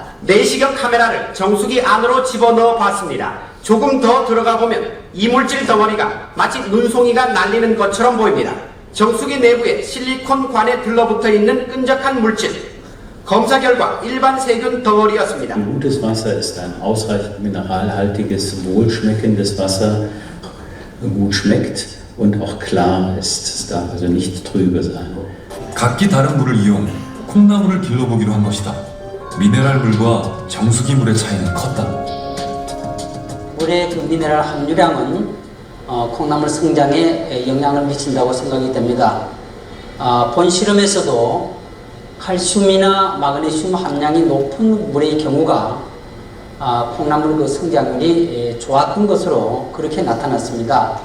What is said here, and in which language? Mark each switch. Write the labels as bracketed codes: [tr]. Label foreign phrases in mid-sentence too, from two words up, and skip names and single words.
[ko] 내시경 카메라를 정수기 안으로 집어넣어 봤습니다. 조금 더 들어가 보면 이물질 덩어리가 마치 눈송이가 날리는 것처럼 보입니다. 정수기 내부에 실리콘 관에 들러붙어 있는 끈적한 물질. 검사 결과 일반 세균 덩어리였습니다. [de] Gutes Wasser ist ein ausreichend mineralhaltiges, wohlschmeckendes Wasser, gut schmeckt und auch klar ist. Es darf also nicht trübe sein. [ko] 각기 다른 물을 이용 콩나물을 길러보기로 한 것이다. 미네랄 물과 정수기 물의 차이는 컸다. 물의 그 미네랄 함유량은 콩나물 성장에 영향을 미친다고 생각이 됩니다. 본 실험에서도 칼슘이나 마그네슘 함량이 높은 물의 경우가 콩나물 그 성장률이 좋았던 것으로 그렇게 나타났습니다.